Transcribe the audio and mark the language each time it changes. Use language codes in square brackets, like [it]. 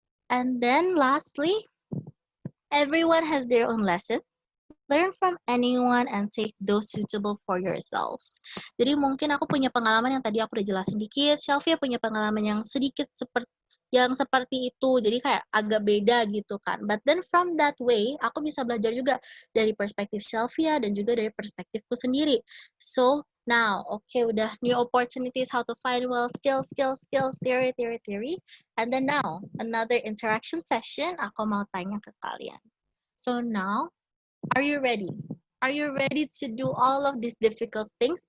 [en] And then lastly, everyone has their own lessons. Learn from anyone and take those suitable for yourselves. [id] Jadi mungkin aku punya pengalaman yang tadi aku udah jelasin dikit, Shelfia punya pengalaman yang sedikit seperti itu, jadi kayak agak beda gitu kan. [en] But then from that way, [id] aku bisa belajar juga dari perspektif Shelfia dan juga dari perspektifku sendiri. [en] So now, okay, udah new opportunities, how to find well, skills, theory. And then now, another interaction session, [id] aku mau tanya ke kalian. [en] So now, are you ready? Are you ready to do all of these difficult things?